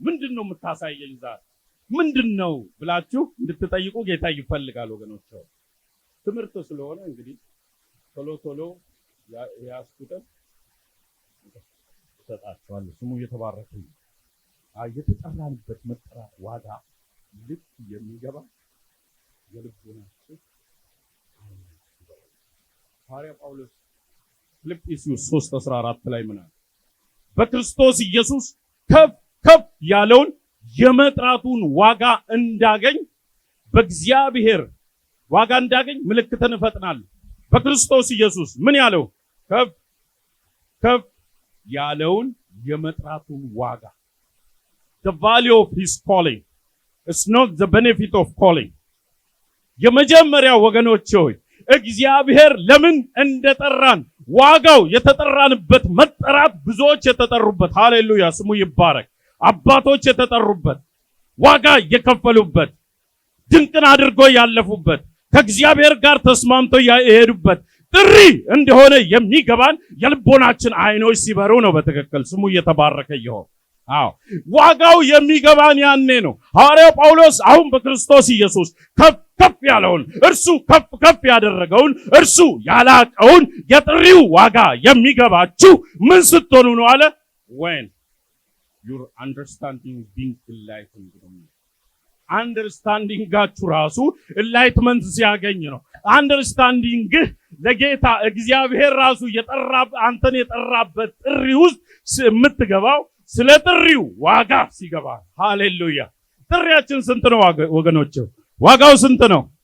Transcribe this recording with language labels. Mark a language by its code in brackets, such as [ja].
[am] ምንድን ነው የምታሳየኝ ዛሬ ምንድን ነው ብላችሁ እንድትጠይቁ ጌታ ይፈልጋል ወገኖች። ትምህርት ስለሆነ እንግዲህ ቶሎ ያስኩትን እሰጣችኋለሁ። ስሙ የተባረከ ነው። የተጠራንበት መጠራት ዋጋ ልክ የሚገባ የልቦናችን ሐዋርያ ጳውሎስ ፊልጵስዩስ 3:14 ላይ ምን አለ? በክርስቶስ ኢየሱስ ከፍ ያለውን የመጥራቱን ዋጋ እንዳገኝ በእግዚአብሔር ዋጋ እንዳገኝ ምልክትን እፈጥናለሁ። በክርስቶስ ኢየሱስ ምን ያለው? ከፍ ያለውን የመጥራቱን ዋጋ the value of his calling. [en] It's not the benefit of calling. [am] የመጀመሪያ ወገኖች ሆይ እግዚአብሔር ለምን እንደጠራን ዋጋው የተጠራንበት መጠራት ብዙዎች የተጠሩበት ሃሌሉያ ስሙ ይባረክ። አባቶች የተጠሩበት ዋጋ የከፈሉበት ድንቅን አድርጎ ያለፉበት ከእግዚአብሔር ጋር ተስማምቶ የሄዱበት ጥሪ እንደሆነ የሚገባን የልቦናችን አይኖች ሲበሩ ነው። በትክክል ስሙ እየተባረከ ይሁን። አዎ ዋጋው የሚገባን ያኔ ነው። ሐዋርያው ጳውሎስ አሁን በክርስቶስ ኢየሱስ ከፍ ያለውን እርሱ ከፍ ያደረገውን እርሱ ያላቀውን የጥሪው ዋጋ የሚገባችሁ ምን ስትሆኑ ነው አለ? [en] when your understanding being enlightened. [am] አንደርስታንዲንጋችሁ ራሱ ኢንላይትመንት ሲያገኝ ነው። አንደርስታንዲንግ ለጌታ እግዚአብሔር ራሱ አንተን የጠራበት ጥሪ ውስጥ የምትገባው ስለ ጥሪው ዋጋ ሲገባ። ሃሌሉያ። ጥሪያችን ስንት ነው ወገኖች? ዋጋው ስንት ነው?